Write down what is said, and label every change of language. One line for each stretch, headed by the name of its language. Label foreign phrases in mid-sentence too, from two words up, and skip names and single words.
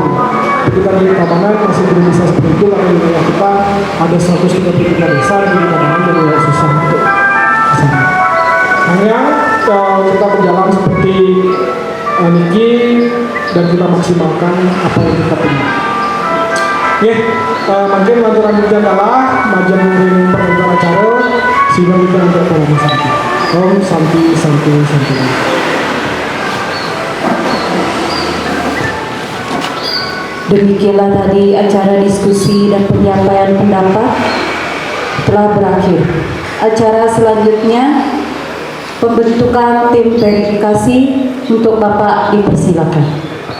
Indonesian: Tapi kita di Tabanan masih belum bisa seperti itu karena wilayah kita ada 133 desa di Tabanan jadi agak susah untuk kesana. Hanya kita berjalan seperti Niki dan kita maksimalkan apa yang kita punya. Oke, mungkin lanjutan adalah
Balinese: majen ring
Indonesian: penonton acara sehingga kita untuk
Sanskrit: Om Santi. Om Santi Santi Santi.
Indonesian: Demikianlah tadi acara diskusi dan penyampaian pendapat telah berakhir. Acara selanjutnya pembentukan tim verifikasi untuk Bapak dipersilakan.